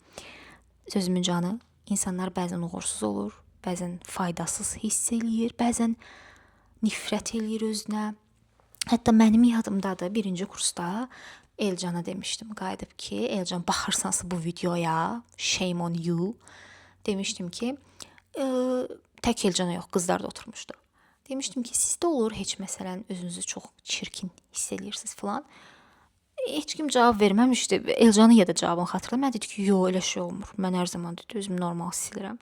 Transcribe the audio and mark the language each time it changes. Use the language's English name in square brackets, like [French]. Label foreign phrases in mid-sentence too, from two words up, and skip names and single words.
[Azerbaijani] Sözümün canı, insanlar bəzən uğursuz olur, bəzən faydasız hiss eləyir, bəzən nifrət eləyir özünə. Hətta mənim yadımdadır, birinci kursda Elcana demişdim, qayıdıb ki, Elcan baxırsansa bu videoya, [English] shame on you. [Azerbaijani] Demişdim ki, tək Elcana yox, qızlar da oturmuşdu. Demişdim ki, sizdə olur heç məsələn özünüzü çox çirkin hiss eləyirsiniz falan. Heç kim cavab verməmişdi. Elcanın ya da cavabını xatırlayıram. Mən dedi ki, yox, elə şey olmur. Mən hər zaman dedi özümü normal hiss edirəm.